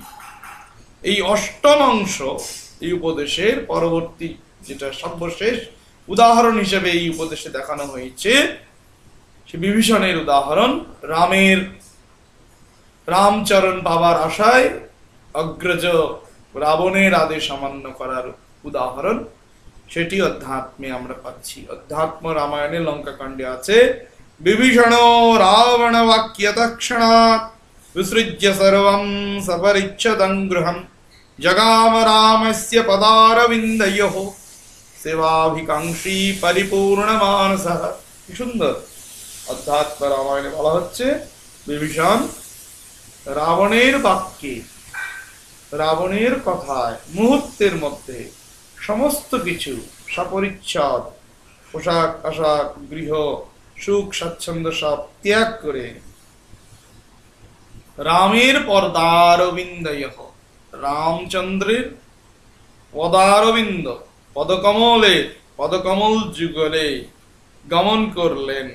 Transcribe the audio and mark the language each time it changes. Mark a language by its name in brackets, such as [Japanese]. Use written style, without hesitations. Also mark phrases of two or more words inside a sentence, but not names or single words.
[Bangla] এই অষ্টম অংশ এই উপদেশের পরবর্তী যেটা সর্বশেষ উদাহরণ হিসেবে এই উপদেশে দেখানো হয়েছে, সে বিভীষণের উদাহরণ, রামচরণ পাবার আশায় অগ্রজ রাবণের আদেশ অমান্য করার উদাহরণ, সেটি অধ্যাত্মে আমরা পাচ্ছি। অধ্যাত্ম রামায়ণে লঙ্কাকাণ্ডে আছে, বিভীষণ রাবণ বাক্যতক্ষণাৎ [Sanskrit] विसृज्य सर्वं सपरिच्छदं गृहं जगाम रामस्य पदारविन्दयोः सेवाभिकांक्षी परिपूर्ण मानसः। [Bangla] কি সুন্দর অধ্যাত্ম রামায়ণে বলা হচ্ছে, বিভীষণ রাবণের বাক্যে, রাবণের কথায় মুহূর্তের মধ্যে সমস্ত কিছু সপরিচ্ছদ, পোশাক আশাক, গৃহ, সুখ স্বাচ্ছন্দ্য সব ত্যাগ করে রামের পদারবিন্দয়, রামচন্দ্রের পদারবিন্দ, পদকমল যুগলে গমন করলেন।